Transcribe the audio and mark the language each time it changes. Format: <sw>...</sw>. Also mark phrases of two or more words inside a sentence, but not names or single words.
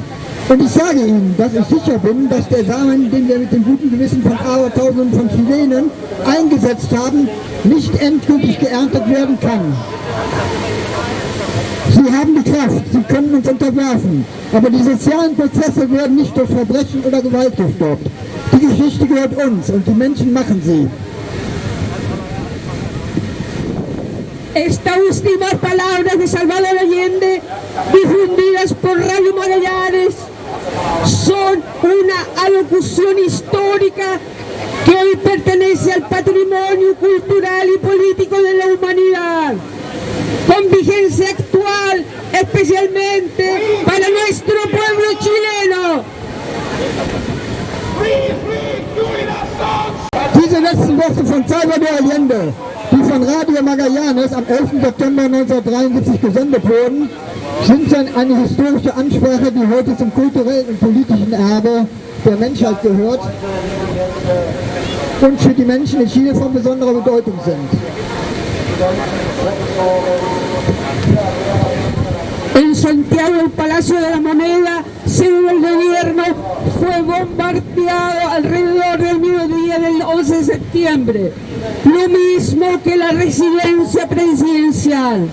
<de>Und ich sage Ihnen, dass ich sicher bin, dass der Samen, den wir mit dem guten Gewissen von Abertausenden von Chilenen eingesetzt haben, nicht endgültig geerntet werden kann. Sie haben die Kraft, sie können uns unterwerfen, aber die sozialen Prozesse werden nicht durch Verbrechen oder Gewalt gestoppt. Die Geschichte gehört uns und die Menschen machen sie.</de> <es>Estas últimas palabras de Salvador Allende, difundidas por Radio Magallanes, son una alocución histórica que hoy pertenece al patrimonio cultural y político de la humanidad, con vigencia actual, especialmente para nuestro pueblo chileno.</es> <de>Diese letzten Worte von Salvador Allende, die von Radio Magallanes am 11. September 1973 gesendet wurden, sind eine historische Ansprache, die heute zum kulturellen und politischen Erbe der Menschheit gehört und für die Menschen in Chile von besonderer Bedeutung sind.</de> <es>En Santiago, el Palacio de la Moneda, sede del gobierno, fue bombardeado alrededor del mediodía del 11 de septiembre, lo mismo que la residencia presidencial.</es>